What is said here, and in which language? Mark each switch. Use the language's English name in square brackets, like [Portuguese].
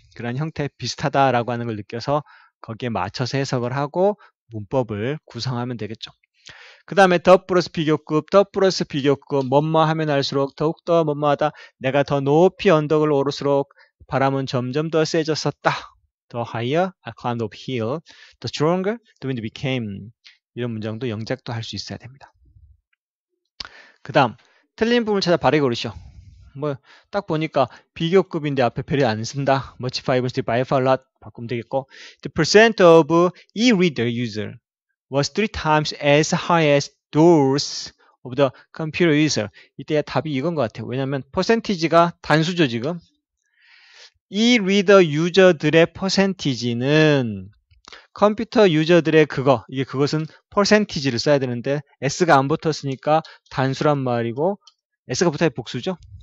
[Korean] 그런 형태 비슷하다라고 하는 걸 느껴서 거기에 맞춰서 해석을 하고 문법을 구성하면 되겠죠. 그 다음에 더 플러스 비교급, 뭐뭐 하면 할수록 더욱더 뭐뭐하다. 내가 더 높이 언덕을 오를수록 바람은 점점 더 세졌었다. [English] The higher I climbed up hill, the stronger the wind became. [Korean] 이런 문장도 영작도 할 수 있어야 됩니다. 그 다음 틀린 부분을 찾아 바르게 고르시오. 딱 보니까 비교급인데 앞에 별이 안 쓴다. [English] much favorite by far lot [Korean] 바꾸면 되겠고 [English] the percent of e-reader user was 3 times as high as those of the computer user. [Korean] 이때 답이 이건 것 같아요. 왜냐하면 퍼센티지가 단수죠 지금. 이 리더 유저들의 퍼센티지는 컴퓨터 유저들의 이게 그것은 퍼센티지를 써야 되는데 s가 안 붙었으니까 단수란 말이고 s가 붙어야 복수죠.